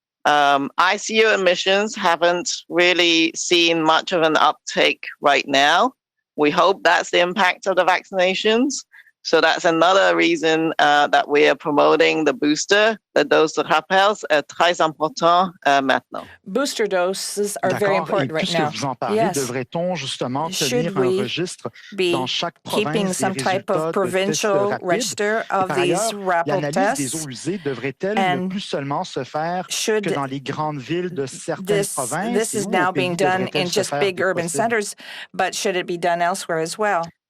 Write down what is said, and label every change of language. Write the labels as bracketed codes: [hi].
[en] ICU admissions haven't really seen much of an uptake right now. We hope that's the impact of the vaccinations. So that's another reason that we are promoting the booster, the [fr] dose de rappel, très important maintenant. [en] Booster doses are very important right now. Yes. [fr] Devrait-on justement tenir un registre dans chaque [en] keeping some type of provincial register of these rapid tests? [fr] L'analyse des eaux usées devrait-elle ne plus seulement se faire que dans les grandes villes de certaines provinces? [en] This is now being done in just big urban centers, but should it be done elsewhere as well?